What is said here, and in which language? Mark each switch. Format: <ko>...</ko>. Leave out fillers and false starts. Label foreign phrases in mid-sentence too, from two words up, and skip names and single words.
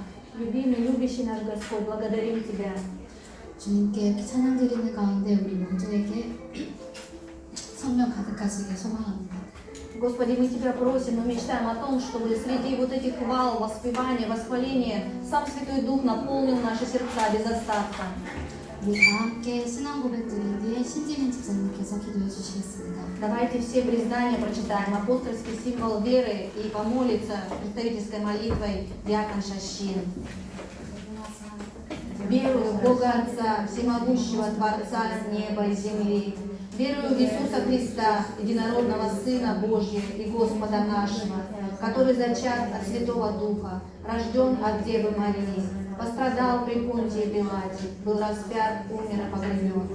<ru>Любимый, любящий наш Господь, благодарим Тебя.</ru> <ko>주님께 이렇게 찬양 드리는 가운데 우리 모두에게 성령 가득하시길 소망합니다.</ko> <ru>Господи, мы Тебя просим, мы мечтаем о том, чтобы среди вот этих хвал, воспевания, восхваления сам Святой Дух наполнил наши сердца без остатка.</ru> <ko>우리 다 함께 신앙 고백 드린 뒤에 신지민 집사님께서 기도해 주시겠습니다.</ko> <ru>Давайте все признания прочитаем, апостольский символ веры и помолиться представительской молитвой диакон Шащин. Верую в Бога Отца, всемогущего Творца неба и земли. Верую в Иисуса Христа, единородного Сына Божьего и Господа нашего, который зачат от Святого Духа, рожден от Девы Марии, пострадал при Понтии Пилате, был распят, умер и погребен.</ru>